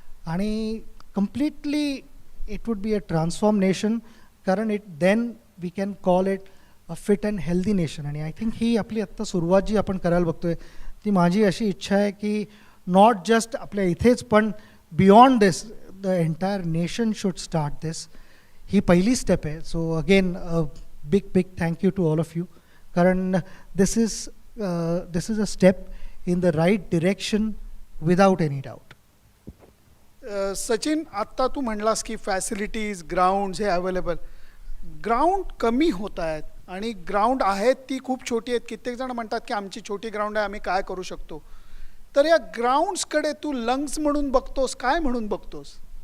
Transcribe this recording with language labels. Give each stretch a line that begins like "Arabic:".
English: आणि completely it would be a transform nation, कारण it then we can call it a fit and healthy nation.
Marathi: आणि
English: I think
Marathi: he आपली आत्ता सुरुवात जी आपण करायला बघतोय ती माझी अशी इच्छा आहे की
English: not just
Marathi: आपल्या इथेच पण
English: Beyond this the entire nation should start this.
Marathi: ही पहिली स्टेप आहे.
English: So again big thank you to all of you, कारण this is a step in the right direction without any doubt.
Marathi: Sachin, आत्ता तू म्हणलास की फॅसिलिटीज ग्राउंड्स हे अवेलेबल, ग्राउंड कमी होत आहेत आणि ग्राउंड आहेत ती खूप छोटी आहेत. कित्येक जण म्हणतात की आमची छोटी ग्राउंड आहे, आम्ही काय करू शकतो. तर या ग्राउंड्सकडे तू लंग्स म्हणून बघतोस, काय म्हणून बघतोस?